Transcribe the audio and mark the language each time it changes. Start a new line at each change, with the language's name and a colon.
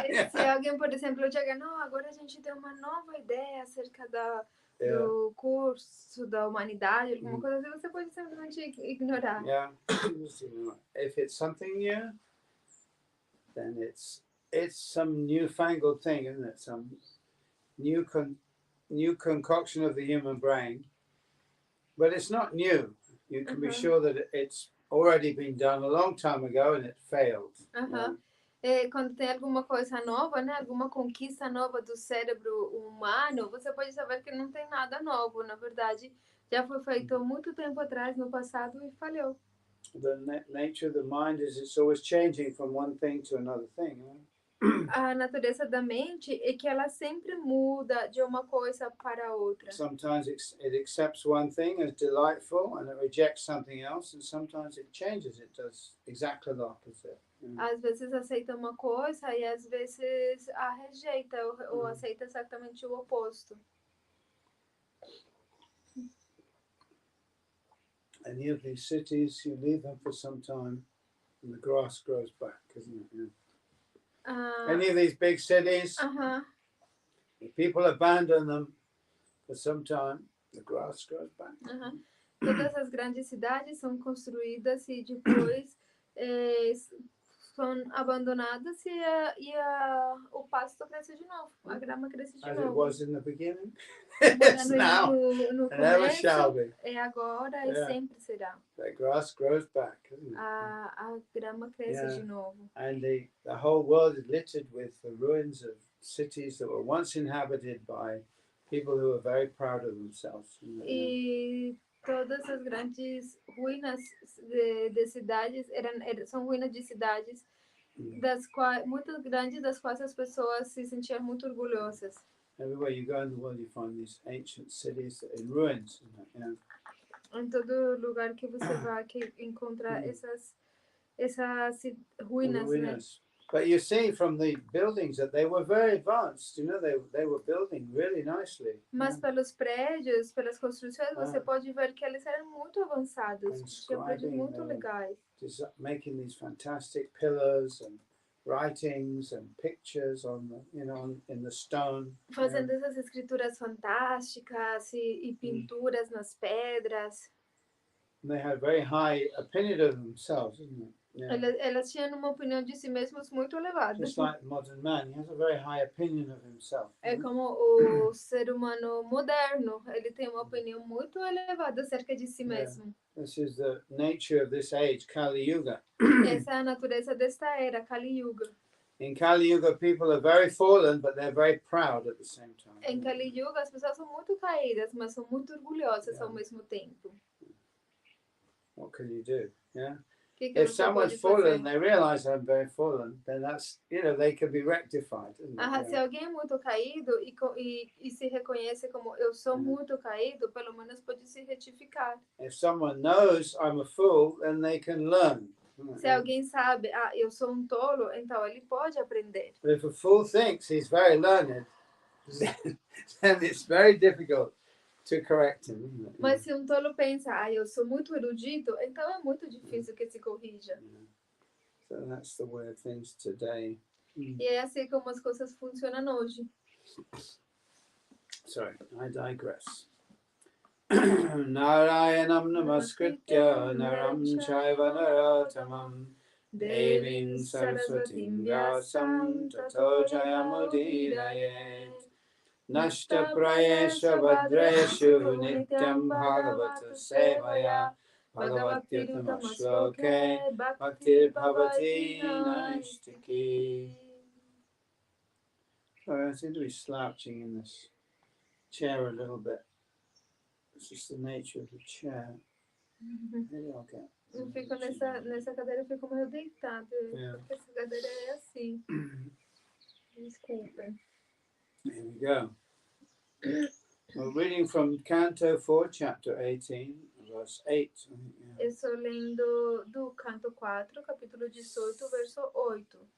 Portuguese: Se alguém, por exemplo, chega, não, agora a gente tem uma nova ideia acerca do curso da humanidade, alguma coisa assim, você pode simplesmente ignorar.
English: Yeah. If it's something new, then it's some newfangled thing, isn't it? Some new concoction of the human brain, but it's not new. You can be sure that it's already been done a long time ago and it failed.
Portuguese: Quando tem alguma coisa nova, né, alguma conquista nova do cérebro humano, você pode saber que não tem nada novo. Na verdade, já foi feito muito tempo atrás, no passado, e falhou.
English: The nature of the mind is it's always changing from one thing to another thing.
Portuguese: A natureza da mente é que ela sempre muda de uma coisa para outra.
English: Sometimes it accepts one thing as delightful and it rejects something else, and sometimes it changes. It does exactly the opposite.
Portuguese: Às vezes aceita uma coisa e às vezes a rejeita ou aceita exatamente o oposto.
English: Any of these cities, you leave them for some time and the grass grows back, isn't it? Any of these big cities, if people abandon them for some time, the grass grows back.
Portuguese: Todas as grandes cidades são construídas e depois são abandonadas e o pasto cresce de novo, a grama cresce de novo.
English: As it was in the beginning, it's now, no and ever shall be.
Portuguese: É agora e sempre será.
English: The grass grows back, isn't it?
Portuguese: A grama cresce de novo.
English: And the whole world is littered with the ruins of cities that were once inhabited by people who were very proud of themselves.
Portuguese: E todas as grandes ruínas de cidades são ruínas de cidades das quais muito grandes, das quais as pessoas se sentiam muito orgulhosas.
English: Everywhere you go in the world, you find these ancient cities in ruins.
Portuguese: Em todo lugar que você vai, que encontra essas ruínas, né?
English: But you see from the buildings that they were very advanced. You know, they were building really nicely.
Portuguese: Mas pelos prédios, pelas construções, você pode ver que eles eram muito avançados. Tinham prédios muito legais.
English: Making these fantastic pillars and writings and pictures on the, in the stone.
Portuguese: Fazendo essas escrituras fantásticas e pinturas nas pedras.
English: And they had very high opinion of themselves, isn't it? Yeah.
Portuguese: Elas tinham uma opinião de si mesmas muito elevada.
English: Just like modern man, he has a very high opinion of himself.
Portuguese: É como o ser humano moderno, ele tem uma opinião muito elevada acerca de si mesmo.
English: This is the nature of this age, Kali Yuga.
Portuguese: Essa é a natureza desta era, Kali Yuga.
English: In Kali Yuga, people are very fallen, but they're very proud at the same time.
Portuguese: Em Kali Yuga, as pessoas são muito caídas, mas são muito orgulhosas ao mesmo tempo.
English: What can you do? Yeah.
Portuguese: Que
English: If
Portuguese: você
English: someone's fallen,
Portuguese: fazer?
English: they realize I'm very fallen, then that's, they can be rectified.
Portuguese: Se alguém é muito caído e se reconhece como eu sou muito caído, pelo menos pode se retificar.
English: If someone knows I'm a fool, then they can learn.
Portuguese: Se alguém sabe, eu sou um tolo, então ele pode aprender.
English: But if a fool thinks he's very learned, then it's very difficult to correct him, isn't it?
Portuguese: Mas se um tolo pensa, eu sou muito erudito, então é muito difícil que se corrija.
English: So that's the way of things today.
Portuguese: E é assim como as coisas funcionam hoje.
English: Sorry, I digress.
Sanskrit: Narayanam namaskritya naram chaiva narottamam devim saraswatim vyasam tato jayamudiraye nashta prayesha vadreshu nityam bhagavata sevaya bhagavatirtama shloke bhaktir bhavati naistiki.
English: Sorry, I seem to be slouching in this chair a little bit. It's just the nature of the chair. Maybe I'll get.
Portuguese: Eu fico nessa cadeira, eu fico meio deitada, porque essa cadeira é assim. Desculpa.
English: Here we go. We're reading from Canto 4, chapter 18, verse 8.
Portuguese: Eu estou lendo do Canto 4, capítulo 18, verso 8.